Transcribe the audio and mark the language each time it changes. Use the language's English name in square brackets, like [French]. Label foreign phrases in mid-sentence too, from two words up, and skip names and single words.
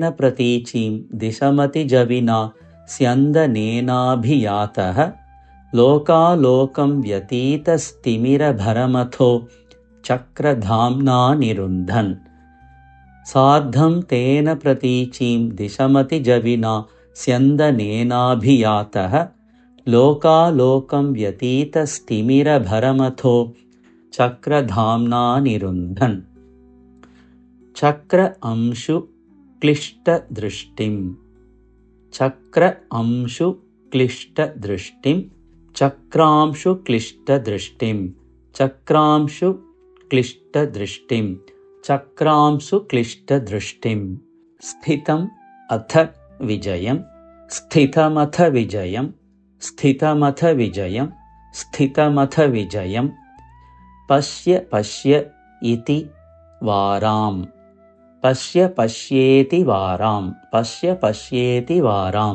[Sanskrit] പ്രതീചീം ദിശമതി ജവിന സ്യന്ദനേനാഭിയാതഃ ലോകാലോകം വ്യതീതസ്തിമിരഭരമഥോ ചക്രധാംനാ നിരുന്ധൻ സാർദ്ധം തേന പ്രതീചീം ദിശമതി ജവിന സ്യന്ദനേനാഭിയാതഃ ലോകാലോകം വ്യതീതസ്തിമിരഭരമഥോ ചക്രധാംനാ നിരുന്ധൻ ചക്ര അംശു क्लिष्टदृष्टिं चक्र अंशु क्लिष्टदृष्टिं चक्रांशु क्लिष्टदृष्टिं चक्रांशु क्लिष्टदृष्टिं चक्रांशु क्लिष्टदृष्टिं स्थितम् अथ विजयं स्थितमथ विजयं स्थितमथ विजयं स्थितमथ विजयं पश्य पश्य इति वारां पश्य पश्येति वारां पश्य पश्येति वारां